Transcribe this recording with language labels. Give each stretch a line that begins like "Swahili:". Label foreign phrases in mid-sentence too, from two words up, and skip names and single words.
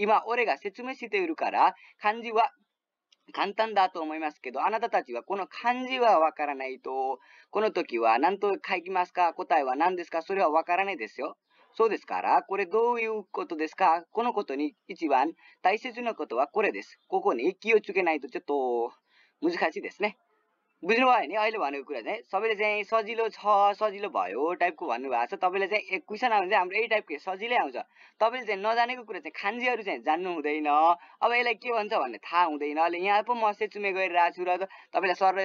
Japanese: 今、俺が説明しているから、漢字は簡単だと思いますけど、あなたたちはこの漢字はわからないと、この時は何と書きますか？答えは何ですか？それはわからないですよ。そうですから、これどういうことですか？このことに一番大切なことはこれです。ここに気をつけないとちょっと難しいですね。
Nepali: बुझ्नु भयो नि अहिले भनेको कुरा चाहिँ सबैले चाहिँ सजिलो छ सजिलो भयो टाइपको भन्नुभएको छ तपाईँले चाहिँ एक क्वेसन आयो भने चाहिँ हाम्रो यही टाइपको सजिलै आउँछ तपाईँले चाहिँ नजानेको कुरा चाहिँ खान्जीहरू चाहिँ जान्नु हुँदैन अब यसलाई के भन्छ भन्ने थाहा हुँदैन अहिले यहाँ पो म सेचुमे गरिरहेको छु र तपाईँलाई सर यो